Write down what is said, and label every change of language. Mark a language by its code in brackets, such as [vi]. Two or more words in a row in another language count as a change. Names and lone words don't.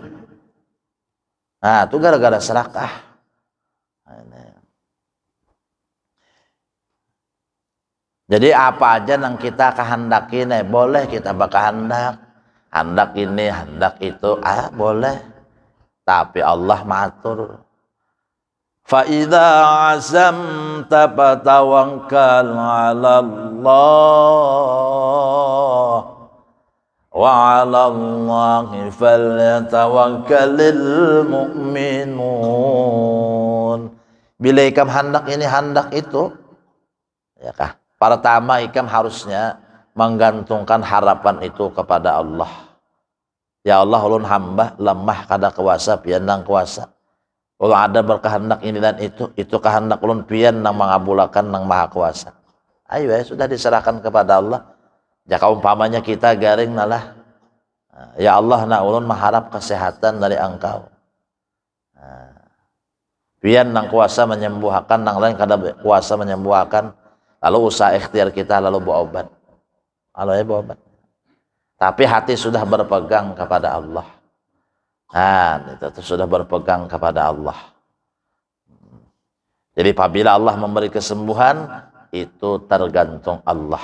[id] Nah, itu gara-gara serakah. Jadi apa aja yang kita kehendaki nih, boleh kita berkehendak. Hendak ini, hendak itu, boleh. Tapi Allah matur. [ar] فإذا عزمت فتوكل على الله. وعلى الله فليتوكل المؤمنون. [bjn] Bila ikam hendak ini, hendak itu, ya kah? Pertama ikam harusnya menggantungkan harapan itu kepada Allah. Ya Allah, ulun hamba lemah kada kuasa, pian nang kuasa. Kalau ada berkehendak ini dan itu kehendak ulun pian nang mengabulkan nang maha kuasa. Ayo ya, sudah diserahkan kepada Allah. Jika umpamanya kita garing nalah, ya Allah, ulun mengharap kesehatan dari Engkau. pian nang kuasa menyembuhkan, nang lain kada kuasa menyembuhkan, lalu usaha ikhtiar kita lalu berobat, berobat. [id] Tapi hati sudah berpegang kepada Allah. Nah, itu sudah berpegang kepada Allah. Jadi apabila Allah memberi kesembuhan, itu tergantung Allah.